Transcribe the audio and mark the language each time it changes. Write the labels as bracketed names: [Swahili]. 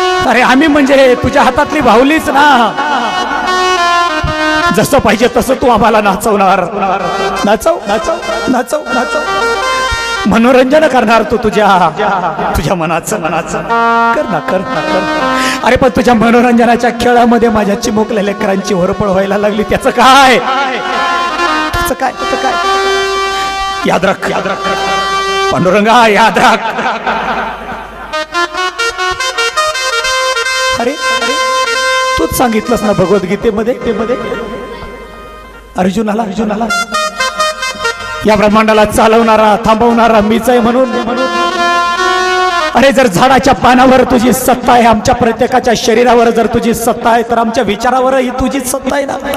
[Marathi] अरे आम्ही म्हणजे तुझ्या हातातली बाहुलीच ना, जसं पाहिजे तसं तू आम्हाला नाचवणार, नाचव नाचव नाचव नाचव, मनोरंजन करणार तू तुझ्या मनाचं कर ना, कर ना, कर। अरे पण तुझ्या मनोरंजनाच्या खेळामध्ये माझ्या चिमुकल्या लेकरांची होरपळ व्हायला लागली, त्याचं काय, त्याचं काय, त्याचं काय। [Hindi] याद रख, याद रख पांडुरंगा, याद रख। [Marathi] अरे तूच सांगितलंस ना भगवद्गीतेमध्ये अर्जुनाला या ब्रह्मांडाला चालवणारा थांबवणारा मीच आहे म्हणून। अरे जर झाडाच्या पानावर तुझी सत्ता आहे, आमच्या प्रत्येकाच्या शरीरावर जर तुझी सत्ता आहे, तर आमच्या विचारावरही तुझीच सत्ता आहे ना।